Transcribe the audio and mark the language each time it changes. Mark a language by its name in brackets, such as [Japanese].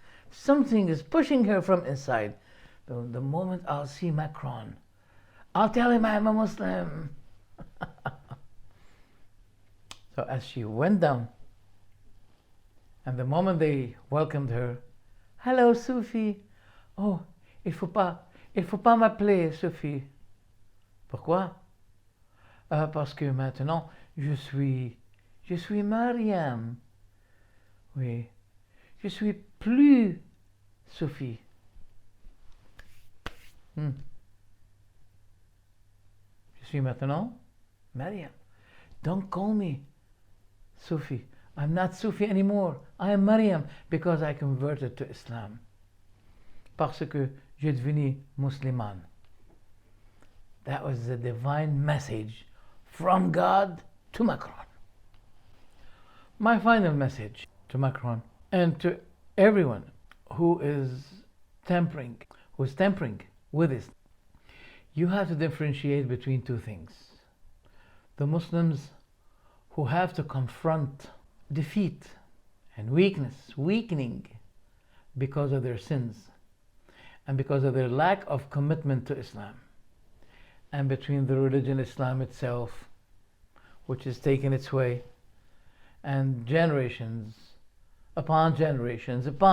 [English] Something is pushing her from inside. The moment I'll see Macron, I'll tell him I'm a Muslim. So as she went down, and the moment they welcomed her, hello Sophie. [French] Oh, il faut pas m'appeler Sophie. Pourquoi? Parce que maintenant je suis Mariam. Oui, je suis plus Sophie. Je suis maintenant Mariam. [English] Don't call me Sophie. I'm not Sophie anymore. I am Mariam because I converted to Islam. [French] Parce que j'ai devenu musulmane. [English] That was the divine message from God to Macron. My final message to Macron and to everyone who is tampering with this. You have to differentiate between two things. The Muslims who have to confront defeat and weakening because of their sins and because of their lack of commitment to Islam, and between the religion Islam itself, which has taken its way, and generations upon generations